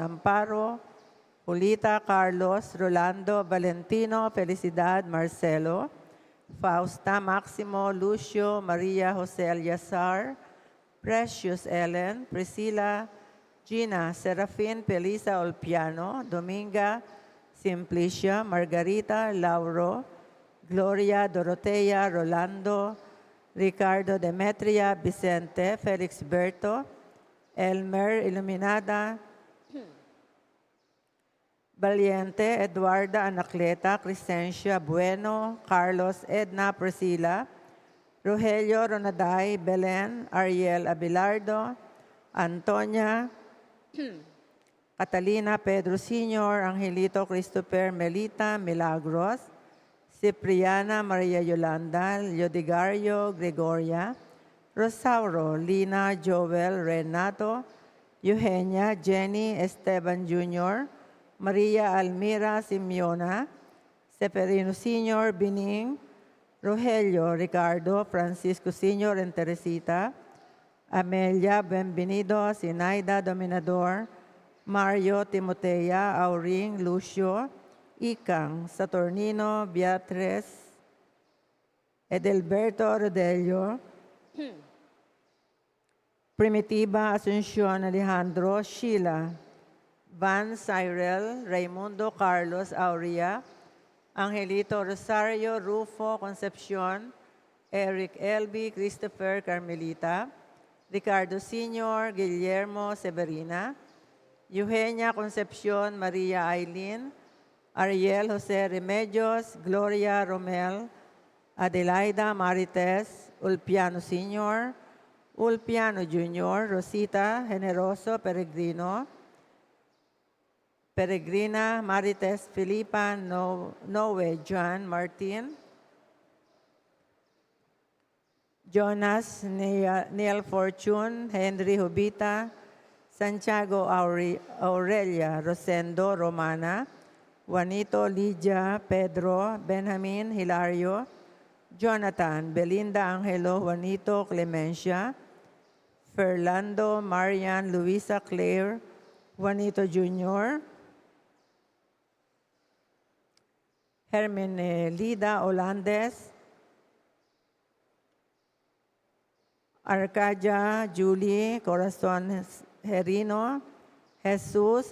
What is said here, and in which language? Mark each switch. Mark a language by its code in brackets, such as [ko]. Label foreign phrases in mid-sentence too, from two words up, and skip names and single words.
[en] Amparo, Julita Carlos Rolando Valentino Felicidad Marcelo, Fausta Maximo Lucio Maria Jose Aliazar, Precious Ellen, Priscilla, Gina Serafin Pelisa Olpiano, Dominga Simplicia, Margarita Lauro, Gloria Dorotea Rolando, Ricardo Demetria Vicente, Felix Berto, Elmer Iluminada, Valiente, Eduarda Anacleta, Crescencia Bueno, Carlos Edna Priscila, Rogelio Ronaday, Belen, Ariel Abelardo, Antonia, Catalina Pedro Sr., Angelito Christopher Melita Milagros, Cipriana Maria Yolanda, Leodigario Gregoria, Rosauro Lina Joel Renato, Eugenia Jenny Esteban Jr., Maria Almira Simeona, Seferino Sr. Bining, Rogelio Ricardo Francisco Sr. and Teresita, Amelia Benvenido Sinaida Dominador, Mario Timotea Auring Lucio, Ikang Saturnino Beatriz, Edelberto Rodelio, Primitiva Asuncion Alejandro Sheila, Van Cyril, Raimundo Carlos Aurea, Angelito Rosario Rufo Concepcion, Eric Elby Christopher Carmelita, Ricardo Sr., Guillermo Severina, Eugenia Concepcion Maria Aileen, Ariel Jose Remedios, Gloria Romel, Adelaida Marites, Ulpiano Sr., Ulpiano Jr., Rosita Generoso Peregrino, Peregrina Marites Filipa Noe John Martin, Jonas Neil Fortune, Henry Hubita, Santiago Aurelia Rosendo Romana, Juanito Lydia Pedro, Benjamin Hilario, Jonathan Belinda Angelo Juanito Clemencia, Fernando Marian Luisa Claire, Juanito Jr., Hermenelida Olandes, Arcadia Julie Corazon Herino, Jesus